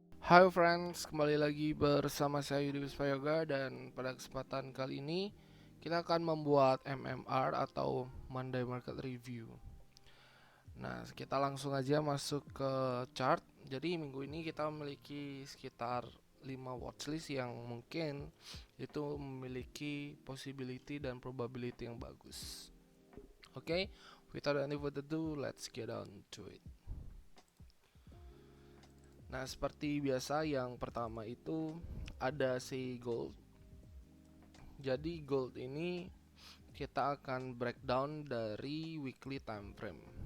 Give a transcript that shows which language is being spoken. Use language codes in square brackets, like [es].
[id] Hai friends, kembali lagi bersama saya Yudi Wispayoga, dan pada kesempatan kali ini kita akan membuat MMR atau Monday Market Review. Nah, kita langsung aja masuk ke chart. Jadi minggu ini kita memiliki sekitar 5 watchlist yang mungkin itu memiliki possibility dan probability yang bagus. [en] Oke, without any further ado, let's get on to it. [id] Nah, seperti biasa yang pertama itu ada si gold. Jadi gold ini kita akan breakdown dari weekly time frame.